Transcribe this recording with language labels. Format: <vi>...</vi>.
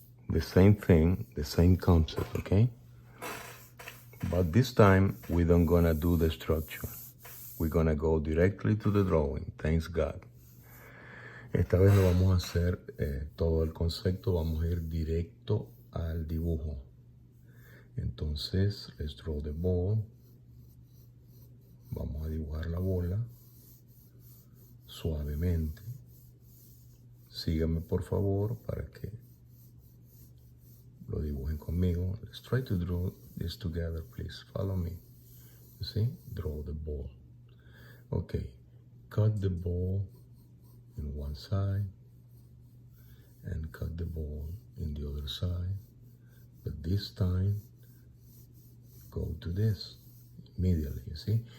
<en>The same thing, the same concept, okay? But this time, we don't gonna do the structure. We're gonna go directly to the drawing, thanks God.</en> <es>Esta vez no vamos a hacer todo el concepto, vamos a ir directo al dibujo. Entonces,</es> <en>let's draw the ball.</en> <es>Vamos a dibujar la bola suavemente. Síganme por favor para que lo dibujen conmigo.</es> <en>Let's try to draw this together, please. Follow me. You see? Draw the ball. Okay. Cut the ball in one side and cut the ball in the other side. But this time, go to this immediately. You see?</en>